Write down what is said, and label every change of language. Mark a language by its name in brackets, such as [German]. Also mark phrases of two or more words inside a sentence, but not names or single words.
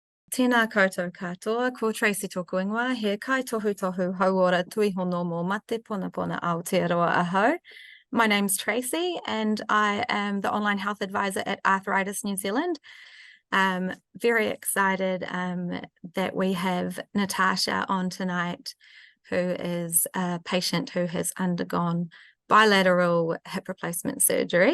[Māori] Tēnā koutou katoa, ko Tracy tōku ingoa, he kai tohu tohu hauora tui hono mō mate pona pona Aotearoa ahau. [English] My name's Tracy and I am the online health advisor at Arthritis New Zealand. Very excited that we have Natasha on tonight, who is a patient who has undergone bilateral hip replacement surgery.